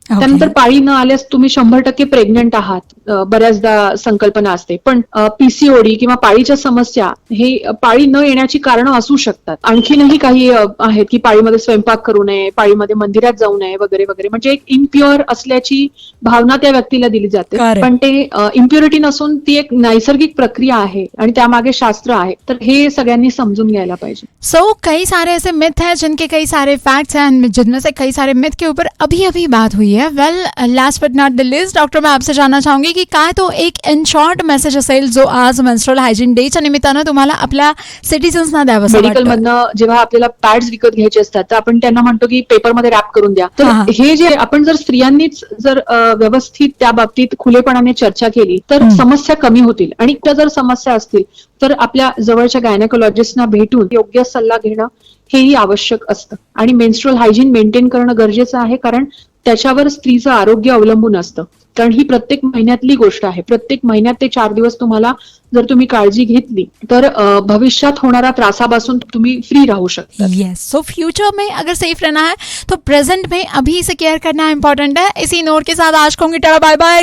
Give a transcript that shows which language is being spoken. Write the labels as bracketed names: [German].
[Marathi] त्यानंतर पाळी न आल्यास तुम्ही 100% प्रेग्नंट आहात, बऱ्याचदा संकल्पना असते, पण पीसीओडी किंवा पाळीच्या समस्या हे पाळी न येण्याची कारणं असू शकतात. आणखीनही काही आहेत की पाळीमध्ये स्वयंपाक करू नये, पाळीमध्ये मंदिरात जाऊ नये वगैरे वगैरे. म्हणजे एक इम्प्युअर असल्याची भावना त्या व्यक्तीला दिली जाते, पण ते इम्प्युरिटी नसून ती एक नैसर्गिक प्रक्रिया आहे आणि त्यामागे शास्त्र आहे. तर हे सगळ्यांनी समजून घ्यायला पाहिजे. [Hindi] सो कई सारे ऐसे मिथ हैं जिनके कई सारे फैक्ट्स हैं, जिनमें से कई सारे मिथ के ऊपर अभी अभी बात हुई है. [English] well last but not the list [Marathi] doctor [Hindi] मैं आपसे जानना चाहूंगी की [Marathi] काय तो एक इन शॉर्ट मेसेज असेल जो आज मेन्स्ट्रुअल हायजीन डेच्या निमित्तानं तुम्हाला आपल्या सिटीजन्सना द्यावं. मेडिकलमधनं जेव्हा आपल्याला पॅड्स विकत घ्यायचे असतात तर आपण त्यांना म्हणतो की पेपरमध्ये रॅप करून द्या. तर हे जे आपण जर स्त्रियांनीच जर व्यवस्थित त्या बाबतीत खुलेपणाने चर्चा केली तर समस्या कमी होतील. आणि त्या जर समस्या असतील तर आपल्या जवळच्या गायनेकोलॉजिस्टना भेटून योग्य सल्ला घेणं हेही आवश्यक असतं. आणि मेन्स्ट्रुअल हायजीन मेंटेन करणं गरजेचं आहे, कारण त्याच्यावर स्त्रीचं आरोग्य अवलंबून असतं. कारण ही प्रत्येक महिन्यातली गोष्ट आहे. प्रत्येक महिन्यात ते 4 दिवस तुम्हाला जर तुम्ही काळजी घेतली तर भविष्यात होणाऱ्या त्रासापासून तुम्ही फ्री राहू शकता. [Hindi] यस, सो फ्यूचर में अगर सेफ रहना है तो प्रेजेंट में अभी से केयर करना इम्पोर्टेंट है. इसी नोट के साथ आज कहूंगी टाटा बाय बाय.